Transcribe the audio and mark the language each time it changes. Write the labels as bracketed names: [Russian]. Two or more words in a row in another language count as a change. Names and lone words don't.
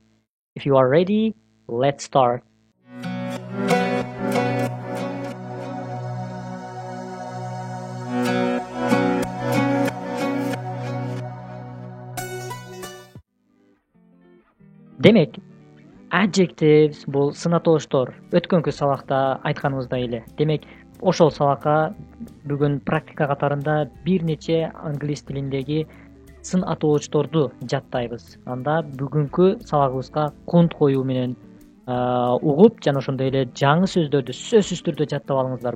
[English] If you are ready, let's start. [Kyrgyz] Demek, adjectives бул сынатоштор. Өткөнкү сабакта айтканыбыздай эле. Демек, ошол сабакка бүгүн практика катарында бир нече англис тилиндеги сын атоочторду жаттайбыз. Анда бүгүнкү сабагыбызга кунт коюу менен угуп, жана ошондой эле жаңы сөздөрдү сөзсүз түрдө жаттап алыңыздар.